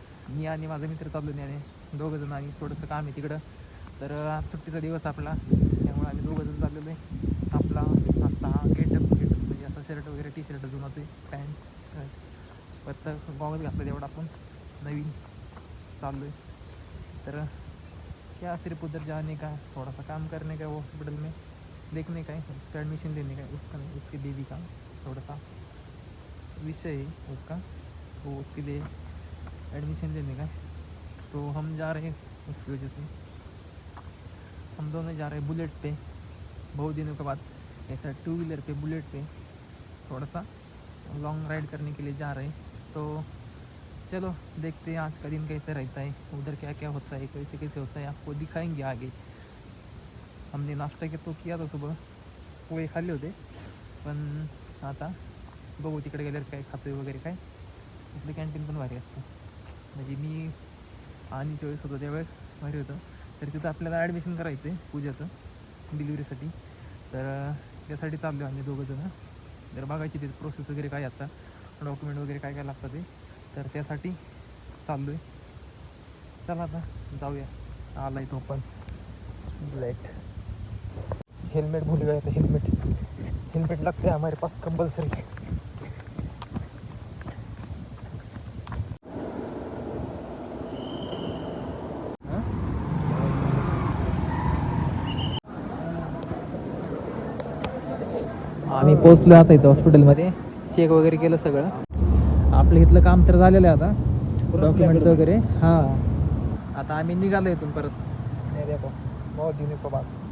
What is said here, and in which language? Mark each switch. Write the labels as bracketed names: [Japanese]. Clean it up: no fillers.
[Marathi] मी आणि माझा मित्र चाललो नाही, आणि दोघं जण, आणि थोडंसं काम आहे तिकडं. तर आज सुट्टीचा दिवस आपला, त्यामुळे आम्ही दोघं जण चाललेलो आहे. आपला आजचा हा गेटअप म्हणजे असा शर्ट वगैरे टी शर्ट जुनं होते, पॅन्ट पत्ता गॉगल घातलं, तेवढं आपण नवीन चाललो आहे. [Hindi] तर क्या सिर्फ उधर जाने का, थोड़ा सा काम करने का, वो हॉस्पिटल में देखने का है, उसका एडमिशन लेने का है, उसका नहीं, उसके बेबी का थोड़ा सा विषय है उसका, तो उसके लिए एडमिशन लेने का है. तो हम जा रहे हैं, उसकी वजह से हम दोनों जा रहे हैं बुलेट पे. बहुत दिनों के बाद ऐसा 2 व्हीलर पे, बुलेट पे थोड़ा सा लॉन्ग राइड करने के लिए जा रहे हैं. तो चलो देखते हैं आज का दिन कैसे रहता है, उधर क्या क्या होता है, कैसे कैसे होता है, आपको दिखाएंगे आगे. हमने नाश्ता तो किया था सुबह, [Marathi] पोहे खाल्ले होते, पण आता बघू तिकडे गेल्यावर काय खातो वगैरे काय. आपलं कॅन्टीन पण भारी असतं, म्हणजे मी आणि चॉईस होतं त्यावेळेस भारी होतं. तर तिथं आपल्याला ॲडमिशन करायचं आहे पूजाचं डिलिव्हरीसाठी. तर त्यासाठी चाललो आम्ही दोघं जण. तर बघायची तिथे प्रोसेस वगैरे काय, आता डॉक्युमेंट वगैरे काय काय लागतं ते, तर त्यासाठी चाललो आहे. चला आता जाऊया. आला आहे तो पण ब्लॅक. [Hindi] हेलमेट भूल गया था, हेलमेट लगता है हमारे पास कंपल्सरी. [Marathi] आम्ही पोचलो आता इथं हॉस्पिटलमध्ये. चेक वगैरे केलं सगळं, आपलं इथलं काम तर झालेलं आहे आता, डॉक्युमेंट्स वगैरे. हां, आता आम्ही निघालो इथून परत. [Hindi] नाही देखो बहुत दिनों के बाद.